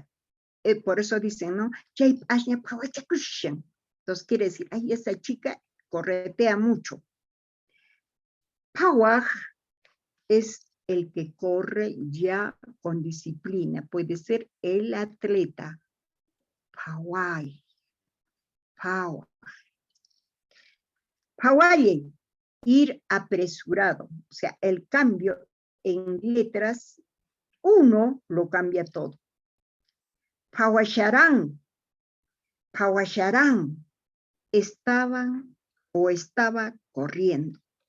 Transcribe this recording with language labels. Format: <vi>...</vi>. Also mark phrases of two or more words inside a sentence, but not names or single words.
<es>Por eso dicen, ¿no? Entonces quiere decir, ay, esa chica corretea mucho. Pawaj es el que corre ya con disciplina. Puede ser el atleta. Paway. Pawaj. Paway, ir apresurado. O sea, el cambio en letras, uno lo cambia todo. Pawasharán, estaban o estaba corriendo.</es>